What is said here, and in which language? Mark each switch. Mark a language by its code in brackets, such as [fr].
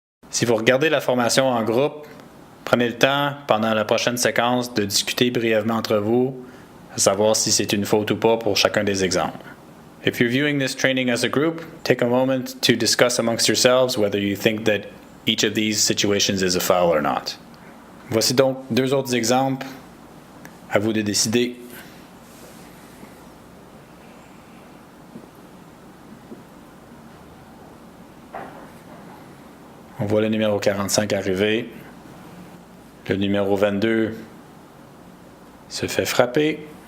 [fr] Si vous regardez la formation en groupe, prenez le temps pendant la prochaine séquence de discuter brièvement entre vous, à savoir si c'est une faute ou pas pour chacun des exemples. [en] If you're viewing this training as a group, take a moment to discuss amongst yourselves whether you think that each of these situations is a foul or not. [fr] Voici donc deux autres exemples. À vous de décider. On voit le numéro 45 arriver. Le numéro 22 se fait frapper.